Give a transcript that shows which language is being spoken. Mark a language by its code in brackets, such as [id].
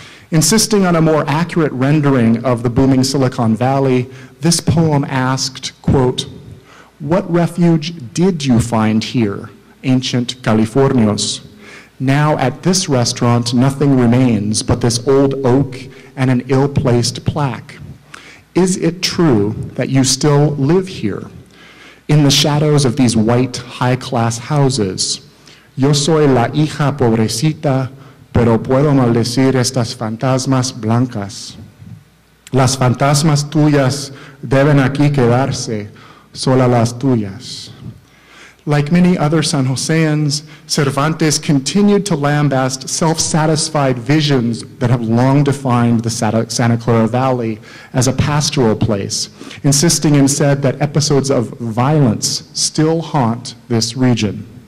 [en] Insisting on a more accurate rendering of the booming Silicon Valley, this poem asked, quote, what refuge did you find here, ancient Californios? Now at this restaurant, nothing remains but this old oak and an ill-placed plaque. Is it true that you still live here? In the shadows of these white, high-class houses, [es] yo soy la hija pobrecita, pero puedo maldecir estas fantasmas blancas. Las fantasmas tuyas deben aquí quedarse, sola las tuyas. [en] Like many other San Joseans, Cervantes continued to lambast self-satisfied visions that have long defined the Santa Clara Valley as a pastoral place, insisting instead that episodes of violence still haunt this region.